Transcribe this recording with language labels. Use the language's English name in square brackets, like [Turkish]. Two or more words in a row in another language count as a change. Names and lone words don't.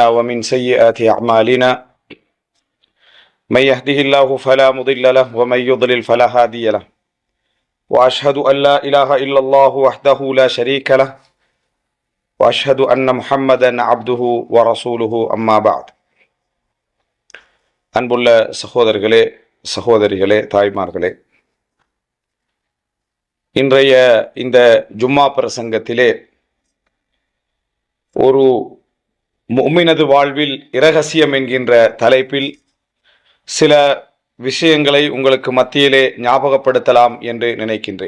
[Arabic] ومن سيئات أعمالنا من يهده الله فلا مضل له ومن يضلل فلا هادي له وأشهد أن لا إله إلا الله وحده لا شريك له وأشهد أن محمدا عبده ورسوله أما بعد [Tamil] அன்புள்ள சகோதரர்களே சகோதரிகளே தாய்மார்களே, இன்றைய இந்த ஜும்மா பிரசங்கத்திலே ஒரு முஃமினது வாழ்வில் இரகசியம் என்கின்ற தலைப்பில் சில விஷயங்களை உங்களுக்கு மத்தியிலே ஞாபகப்படுத்தலாம் என்று நினைக்கின்றேன்.